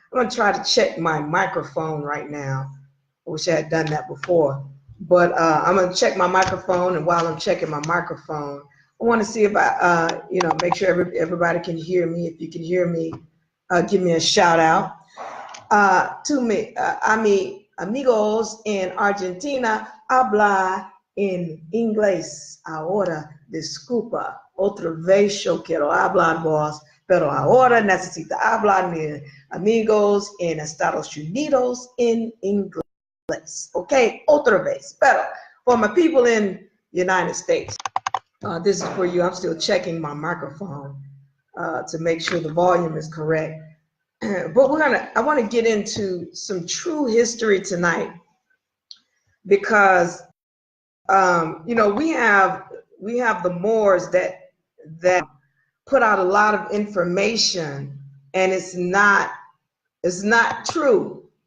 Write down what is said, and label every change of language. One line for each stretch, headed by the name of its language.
English: I'm going to try to check my microphone right now. I wish I had done that before. But I'm going to check my microphone, and while I'm checking my microphone, I want to see if I, make sure everybody can hear me. If you can hear me, give me a shout out. To me,
Spanish: amigos en Argentina, habla en inglés. Ahora, disculpa, otra vez yo quiero hablar vos, pero ahora necesito hablar mi amigos en Estados Unidos en inglés. Okay, otra vez.
English: Pero for my people in the United States, this is for you. I'm still checking my microphone to make sure the volume is correct. But I want to get into some true history tonight, because we have the Moors that put out a lot of information, and it's not true.